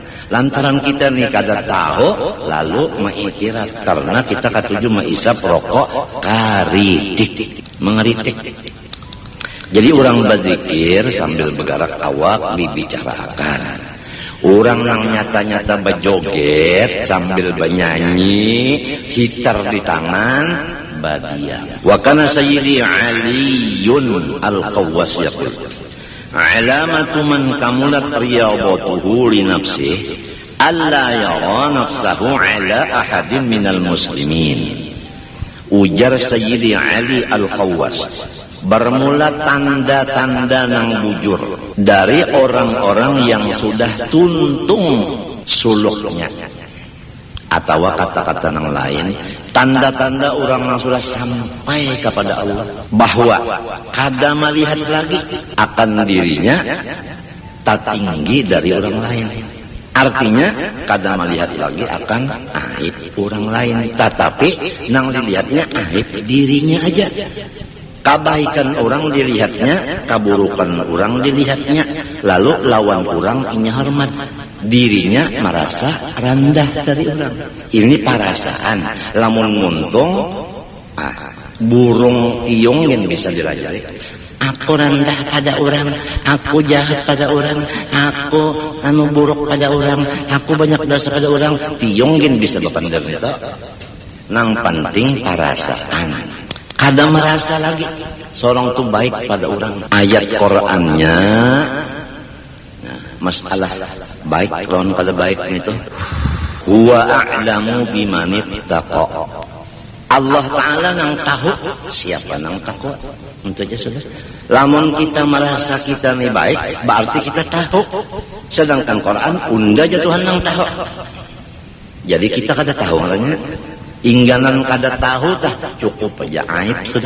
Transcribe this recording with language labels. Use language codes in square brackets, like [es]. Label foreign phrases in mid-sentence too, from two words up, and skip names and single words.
[bjn] Lantaran kita nih kada tahu, lalu mengiktirat karena kita katuju mengisap rokok karitik, mengeritik. Jadi orang berzikir sambil bergerak awak dibicarakan. Orang yang nyata-nyata berjoget sambil bernyanyi, hitar di tangan, badiam. [ar] وكان سيدي علي الخواص يقول علامة من كملت رياضته لنفسه ألا يرى نفسه على أحد من المسلمين. [bjn] Ujar Sayyidi Ali al-Khawwas, bermula tanda-tanda nang bujur dari orang-orang yang sudah tuntung suluknya, atau kata-kata yang lain, tanda-tanda orang yang sudah sampai kepada Allah, bahwa kada melihat lagi akan dirinya tak tinggi dari orang lain. Artinya kada melihat lagi akan aib orang lain, tetapi nang dilihatnya aib dirinya aja. Kebaikan orang dilihatnya, keburukan orang dilihatnya, lalu lawan orang ini hormat, dirinya merasa rendah dari orang. Ini perasaan. Lamun muntung burung tiung yang bisa dirajari. Aku rendah pada orang, aku jahat pada orang, aku buruk pada orang, aku banyak dosa pada orang. Tiung yang bisa berpandang itu. Nang penting perasaan. Kada merasa lagi seorang itu baik pada orang. Ayat Qur'annya, masalah baik lawan kada baik itu, [ar] هو أعلم بمن اتقى. [bjn] Allah Ta'ala nang tahu siapa nang takwa. Untuk aja sudah. Lamun kita merasa kita ini baik, berarti kita tahu. Sedangkan Quran unda aja Tuhan nang tahu. Jadi kita kada tahu makanya. Ingganan kada tahu tah cukup aja aib sudah.